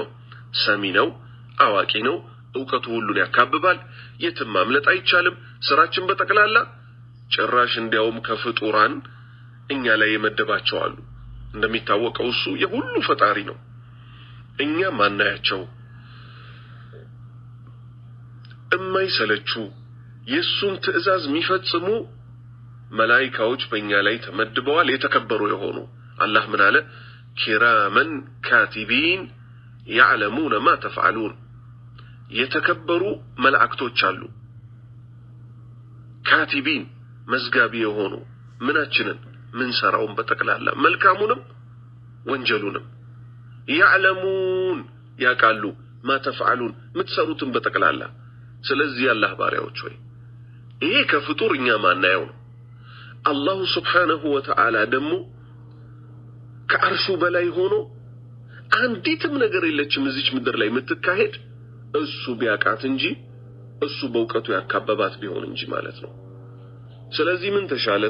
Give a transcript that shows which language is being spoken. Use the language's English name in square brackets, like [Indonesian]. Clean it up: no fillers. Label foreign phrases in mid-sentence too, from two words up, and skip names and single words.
[Amharic] ሰሚ ነው፣ አዋቂ ነው፣ ዕውቀቱ ሁሉን ያካብባል። የትም ማምለጥ አይቻልም። ስራችን በጠቅላላ ጭራሽ እንዲያውም ከፍጡራን እኛ ላይ የመደባቸው አሉ። እንደሚታወቀው እሱ የሁሉ ፈጣሪ ነው። እኛ ማናያቸው እማይሰለቹ የሱን ትእዛዝ የሚፈጽሙ መላእክቶች በእኛ ላይ ተመድበዋል፣ የተከበሩ የሆኑ። አላህ ምን አለ? [Arabic] كراما كاتبين يعلمون ما تفعلون [Amharic] የተከበሩ መላእክቶች አሉ። ካቲቢን መዝጋቢ የሆኑ ምናችንን ምን ሰራውን በተቀላላ መልካሙንም ወንጀሉንም يعلمون ያቃሉ [Arabic] ما تفعلون [Amharic] ምትሰሩትን በተቀላላ። ስለዚህ አላህ ባሪያዎች ሆይ ይሄ ከፍጡርኛ ማናየው ነው። [Arabic] الله سبحانه وتعالى [Amharic] ደግሞ ከአርሹ በላይ ሆኖ አንዲትም ነገር የለችም እዚች ምድር ላይ የምትካሄድ እሱ ቢያቃት እንጂ እሱ በእውቀቱ ያካበባት ቢሆን እንጂ ማለት ነው። ስለዚህ ምን ተሻለን?